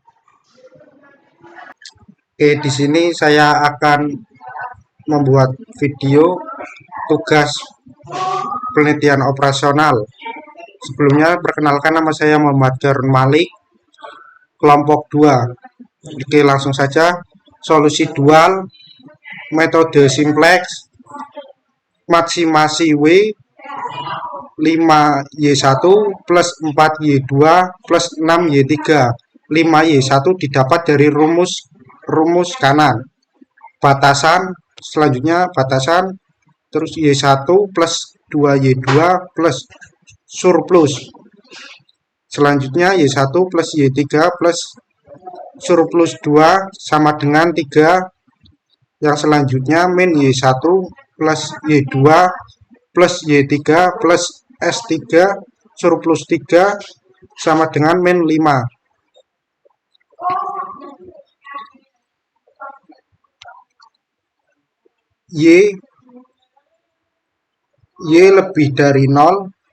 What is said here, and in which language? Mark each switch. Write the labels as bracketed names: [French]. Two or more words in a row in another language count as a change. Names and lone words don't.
[Indonesian] Oke, di sini saya akan membuat video tugas penelitian operasional. Sebelumnya perkenalkan, nama saya Muhammad Darun Malik, kelompok 2. Oke, langsung saja. Solusi dual, metode simplex, maksimasi W 5Y1 plus 4Y2 plus 6Y3. 5Y1 didapat dari rumus kanan. Batasan, selanjutnya batasan, terus Y1 plus 2Y2 plus surplus. Selanjutnya Y1 plus Y3 plus surplus 2 sama dengan 3. Yang selanjutnya min Y1 plus Y2 plus Y3 plus S3 surplus 3 sama dengan min 5. Y lebih dari 0.